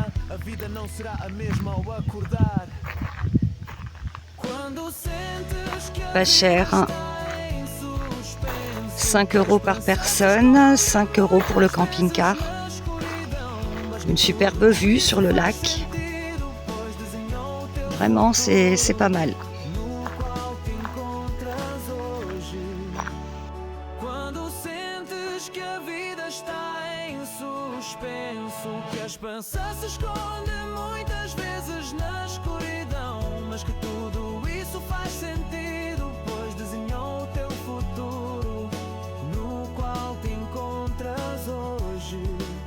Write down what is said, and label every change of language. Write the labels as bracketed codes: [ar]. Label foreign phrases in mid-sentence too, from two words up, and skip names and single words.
[fr] Pas cher. 5 € par personne, 5 € pour le camping-car. Une superbe vue sur le lac. Vraiment, c'est pas mal. [pt] Quando sentes que a vida está em suspenso, que a esperança se esconde muitas vezes na escuridão, mas que tudo isso faz sentido, pois desenhou o teu futuro, no qual te encontras hoje.